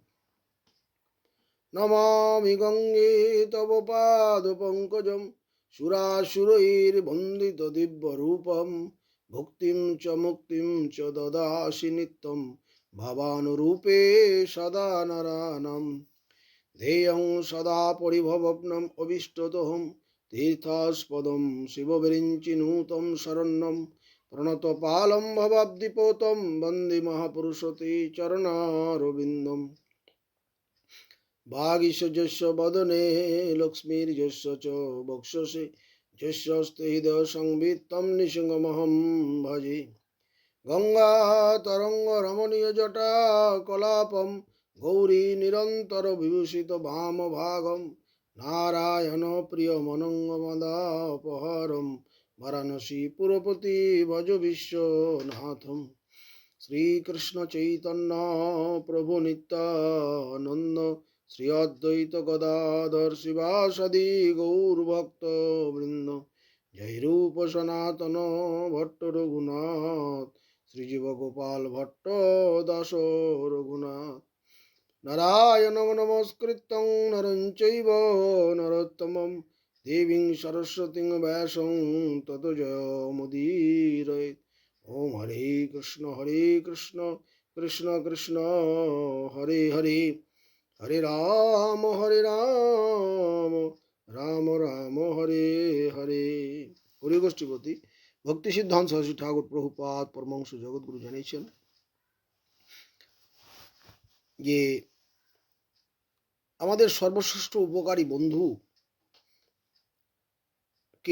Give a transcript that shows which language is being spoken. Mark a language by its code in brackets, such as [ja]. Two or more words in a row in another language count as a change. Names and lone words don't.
[sa] নমামি গঙ্গে তব পাদপঙ্কজম সুরাসুরৈর্বন্দিত দিব্যরূপম ভক্তিম চ মুক্তিম চ দদাসি নিত্যম ভাবানুরূপে সদা নরানাম ধ্যেয়ং সদা পরিভবগ্নম অবিষ্টতহম তীর্থাস্পদম শিববিরিঞ্চিনূতম শরণ্যম প্রণতপালম ভবাব্দিপোতম বন্দে মহাপুরুষতে চরণারবিন্দম। ভাগীশ যস্য বদনে লক্ষ্মীর্যস্য চ বক্ষসে যস্যস্তে হৃদয় সংবিত্তম নিঃসঙ্গমহম ভজে। গঙ্গা তরঙ্গ রমণীয় জটা কলাপম গৌরী নিরন্তর বিভূষিত বাম ভাগম নারায়ণ প্রিয় মনঙ্গমদাপহারম বারাণসী পুরপতি ভজ বিশ্বনাথম। শ্রীকৃষ্ণ চৈতন্য প্রভু নিত্যানন্দ শ্রী অদ্বৈত গদাধর শিবাসাদি গৌরভক্ত বৃন্দ জয় রূপ সনাতন ভট্ট রঘুনাথ শ্রীজীব গোপাল ভট্ট দাস রঘুনাথ। নারায়ণং নমস্কৃত্যং নরং চৈব নরোত্তমং দেবীং সরস্বতীং ব্যাসং ততো জয়মুদীরয়েৎ। ওম হরে কৃষ্ণ কৃষ্ণ কৃষ্ণ হরে হরে, হরে রাম রাম রাম হরে হরে। [bn] হরিগোষ্ঠীপতি ভক্তি সিদ্ধান্ত সরস্বতী ঠাকুর প্রভুপাদ পরমহংস জগৎগুরু জানিয়েছেন যে আমাদের সর্বশ্রেষ্ঠ উপকারী বন্ধু কে?